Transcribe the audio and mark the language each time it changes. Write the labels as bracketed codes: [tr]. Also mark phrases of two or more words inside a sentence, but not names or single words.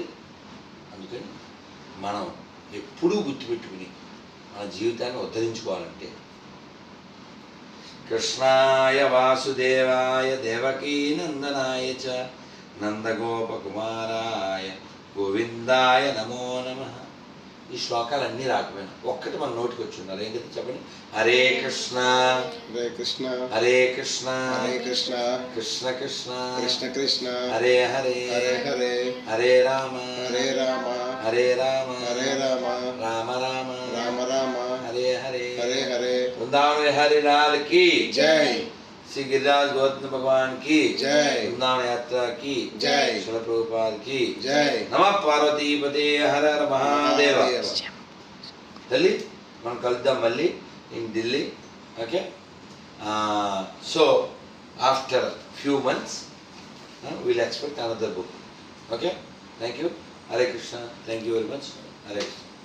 [te] అందుకని మనం ఎప్పుడూ గుర్తుపెట్టుకుని మన జీవితాన్ని ఉద్ధరించుకోవాలంటే [sa] कृष्णाय वासुदेवाय देवकी नन्दनाय च नन्दगोपकुमाराय गोविन्दाय नमो नमः. [te] ఈ శ్లోకాలన్నీ రాకపోయినా ఒక్కటి మన నోటికి వచ్చి ఉన్నారు. ఏంటంటే చెప్పండి. హరే కృష్ణ హరే కృష్ణ హరే కృష్ణ హరే కృష్ణ కృష్ణ కృష్ణ కృష్ణ కృష్ణ హరే హరే హరే హరే హరే రామ హరే రామ హరే రామ హరే రామ రామ రామ రామ రామ హరే హరే హరే హరే. [hi] वृंदावन हरि लाल की जय। श्री गिरिराज गौतम भगवान की जय। वृंदावन यात्रा की जय। श्रील प्रभुपाद की जय। [sa] नमः पार्वती पते हर हर महादेव. [te] ఢిల్లీ మనం కలుద్దాం మళ్ళీ ఇన్ ఢిల్లీ. [en] Okay. So after few months we'll expect another book. Okay? Thank you. Hare Krishna. Thank you very much. Hare Krishna.